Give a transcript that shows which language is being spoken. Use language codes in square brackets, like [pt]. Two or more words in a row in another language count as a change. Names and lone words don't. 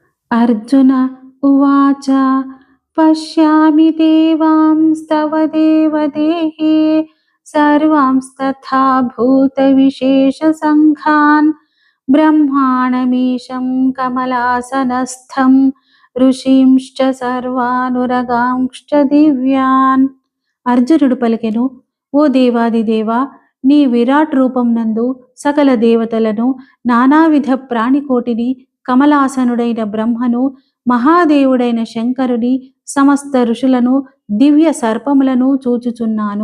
[sa] अर्जुन उवाच पश्यामि देवांस्तव देवदेहे सर्वांस्तथा भूतविशेषसङ्घान् ब्रह्माणमीशं कमलासनस्थं ఋషీంశ్చ సర్వానురగాంశ్చ దివ్యాన్. [te] అర్జునుడు పలికెను, ఓ దేవాదిదేవా, నీ విరాట్ రూపం నందు సకల దేవతలను, నానావిధ ప్రాణికోటిని, కమలాసనుడైన బ్రహ్మను, మహాదేవుడైన శంకరుని, సమస్త ఋషులను, దివ్య సర్పములను చూచుచున్నాను.